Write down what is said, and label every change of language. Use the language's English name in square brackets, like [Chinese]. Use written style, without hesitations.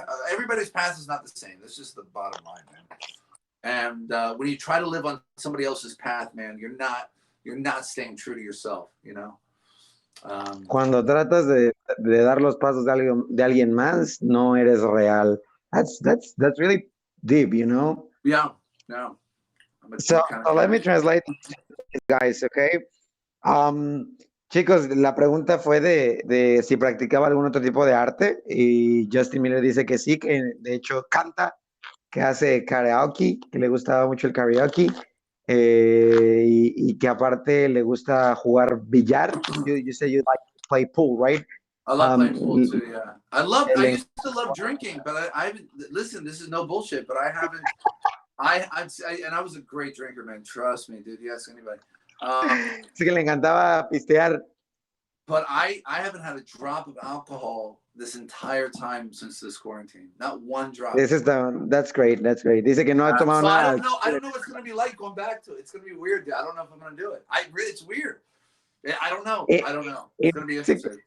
[English] Everybody's path is not the same. That's just the bottom line, man. And when you try to live on somebody else's path, man, you're not staying true to yourself, [Spanish] Cuando tratas de dar los pasos de alguien más, no eres real. [English] That's really deep, Yeah, no. So let me translate, guys, okay? [Spanish] Chicos, la pregunta fue de si practicaba algún otro tipo de arte, y Justin Miller dice que sí, que de hecho canta, que hace karaoke, que le gustaba mucho el karaoke, y que aparte le gusta jugar billar. [English] You say you like to play pool, right? I love playing pool too, yeah. I used to love drinking, but I listen, this is no bullshit, but I haven't, and I was a great drinker, man. Trust me, dude. You ask anybody. [Spanish] Sí, que le encantaba pistear. [English] But I haven't had a drop of alcohol this entire time since this quarantine. Not one drop. That's great. That's great. [Spanish] Dice que no ha tomado [English] So [Spanish] nada. [English] I don't know what it's going to be like going back to it. It's going to be weird, dude. I don't know if I'm going to do it. It's weird. I don't know. It's going to be interesting.